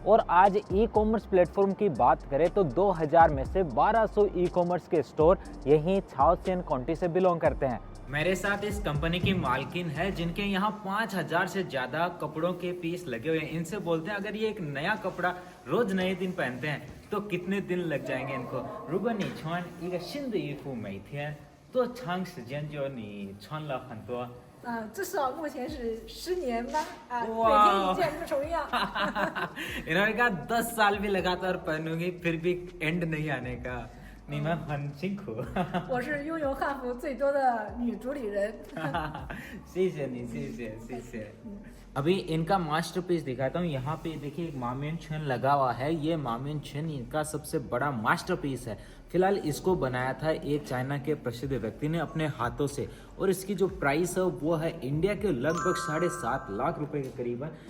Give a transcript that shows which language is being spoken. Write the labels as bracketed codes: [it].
[hi] और आज e commerce platform की बात करें तो 2000 में से 1200 ई कॉमर्स के स्टोर यहीं छाओसिन काउंटी से बिलोंग करते हैं। मेरे साथ इस कंपनी की मालकिन है जिनके यहाँ 5000 से ज़्यादा कपड़ों के पीस लगे हुए हैं। इनसे बोलते हैं अगर ये एक नया कपड़ा रोज नए दिन पहनते हैं तो कितने दिन लग जाएंगे इनको। [zh] 如果你穿一个新的衣服每天多长时间就你穿了很多？至少目前是10年吧，每哇天一件不重样。 [hi] इन्होंने कहा 10 साल भी लगातार पहनूंगी फिर भी एंड नहीं आने का। [zh] 你们很辛苦。我是拥有汉服最多的女主理人。谢谢你，谢谢谢谢。 [hi] अभी इनका मास्टरपीस दिखाता हूँ। यहाँ पे देखिए एक मामियन छेन लगा हुआ है। ये मामियन छेन इनका सबसे बड़ा मास्टरपीस है। फिलहाल इसको बनाया था एक चाइना के प्रसिद्ध व्यक्ति ने अपने हाथों से, और इसकी जो प्राइस है वो है इंडिया के लगभग 7.5 लाख रुपए के करीबन।